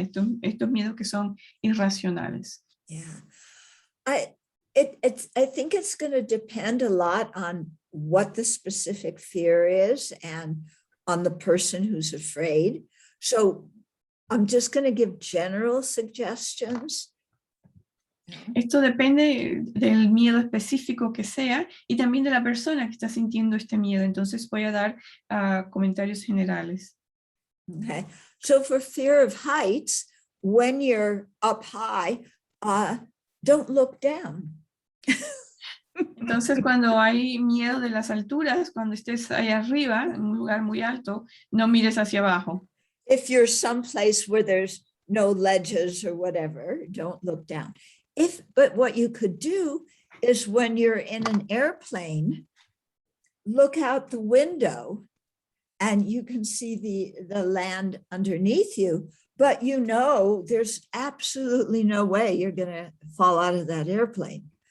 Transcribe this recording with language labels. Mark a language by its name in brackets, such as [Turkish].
[Spanish] Estos miedos que son irracionales. [English] Yeah. I think it's going to depend a lot on what the specific fear is and on the person who's afraid. So I'm just going to give general suggestions. [Spanish] Esto depende del miedo específico que sea y también de la persona que está sintiendo este miedo. Entonces voy a dar comentarios generales. [English] Okay, so for fear of heights, when you're up high, don't look down. [Spanish] Entonces, cuando hay miedo de las alturas, cuando estés ahí arriba, en un lugar muy alto, no mires hacia abajo. [English] If you're someplace where there's no ledges or whatever, don't look down. But what you could do is when you're in an airplane, look out the window and you can see the land underneath you, but you know there's absolutely no way you're going to fall out of that airplane.